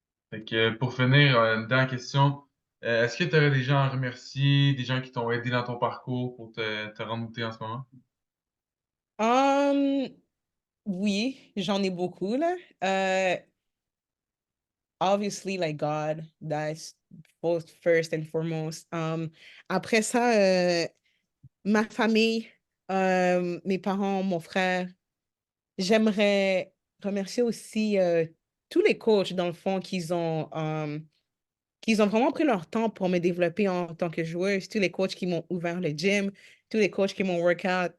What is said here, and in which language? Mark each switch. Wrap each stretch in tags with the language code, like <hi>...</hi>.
<fr>Fait que pour finir, une dernière question. Est-ce que tu aurais des gens à remercier, des gens qui t'ont aidé dans ton parcours pour te rendre où t'es en ce moment? Um, oui, j'en ai beaucoup, là.</fr> <en>Obviously, like God, that's both first and foremost.</en> <fr>Après ça, ma famille, mes parents, mon frère. J'aimerais remercier aussi tous les coachs, dans le fond, qu'ils ont vraiment pris leur temps pour me développer en tant que joueuse, tous les coachs qui m'ont ouvert le gym, tous les coachs qui m'ont workout.</fr>